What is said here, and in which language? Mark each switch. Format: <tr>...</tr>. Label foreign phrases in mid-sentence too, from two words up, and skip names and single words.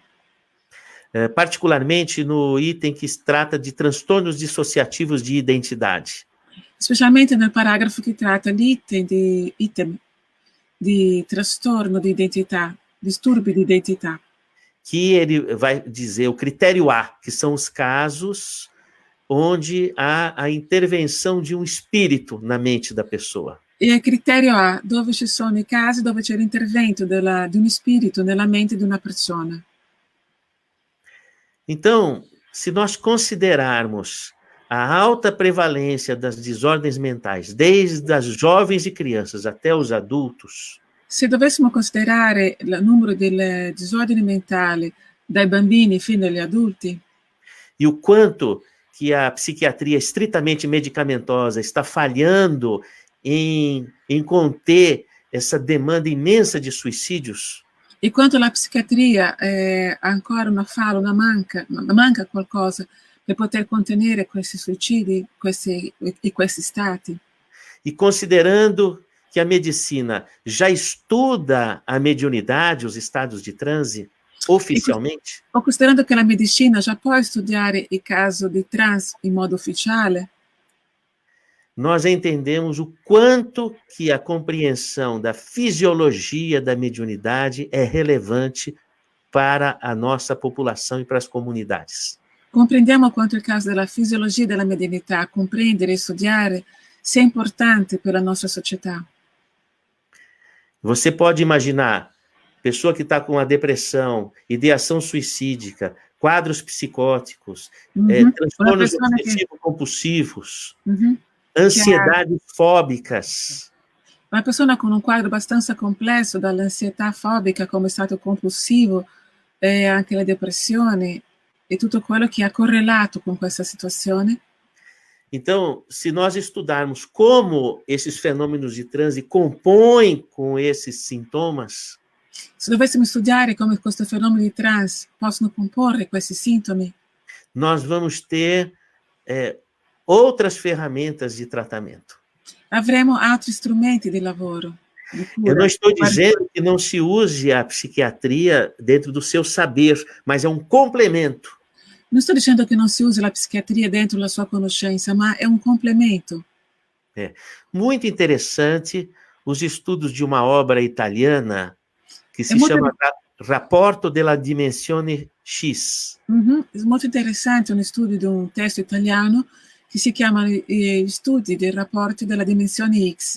<pt>Particularmente no item que se trata de transtornos dissociativos de identidade.</pt> <it>Specialmente nel paragrafo che tratta l'item di trastorno di identità, disturbi di identità.</it> <pt>Que ele vai dizer o critério A, que são os casos onde há a intervenção de um espírito na mente da pessoa.</pt> <it>E il criterio A, dove ci sono i casi dove c'è l'intervento di un spirito nella mente di una persona.</it> <pt>Então, se nós considerarmos a alta prevalência das desordens mentais, desde as jovens e crianças até os adultos.</pt> <it>Se dovessimo considerare il numero delle disordini mentali dai bambini fino agli adulti.</it> <pt>E o quanto que a psiquiatria estritamente medicamentosa está falhando em conter essa demanda imensa de suicídios.</pt> <it>E quanto la psichiatria ancora manca qualcosa per poter contenere questi suicidi e questi stati.</it> <pt>E considerando que a medicina já estuda a mediunidade, os estados de transe, oficialmente.</pt> <it>O considerando che la medicina já può studiare il caso di trance in modo ufficiale.</it> <pt>nós entendemos o quanto que a compreensão da fisiologia da mediunidade é relevante para a nossa população e para as comunidades.</pt> <it>Comprendiamo quanto il caso della fisiologia della medianità, comprendere e studiare, sia importante per la nostra società.</it> <pt>Você pode imaginar, pessoa que está com a depressão, ideação suicídica, quadros psicóticos, transtornos obsessivo-compulsivos, ansiedades fóbicas.</pt> <it>Una persona con un quadro abbastanza complesso, dall'ansietà fobica come stato compulsivo, e anche la depressione, e tutto quello che è correlato con questa situazione.</it> <pt>Então, se nós estudarmos como esses fenômenos de transe compõem com esses sintomas,</pt> <it>se dovessimo studiare come questo fenomeno di trance possono comporre questi sintomi,</it> <pt>nós vamos ter outras ferramentas de tratamento.</pt> <it>Avremo altri strumenti di lavoro.</it> <pt>Eu não estou dizendo que não se use a psiquiatria dentro do seu saber, mas é um complemento.</pt> <it>Non sto dicendo che non si usi la psichiatria dentro la sua conoscenza, ma è un complemento.</it> <pt>Muito interessante os estudos de uma obra italiana que se chama Rapporto della Dimensione X.</pt> <it>È molto interessante un studio di un testo italiano che si chiama Gli studi dei rapporti della dimensione X.</it>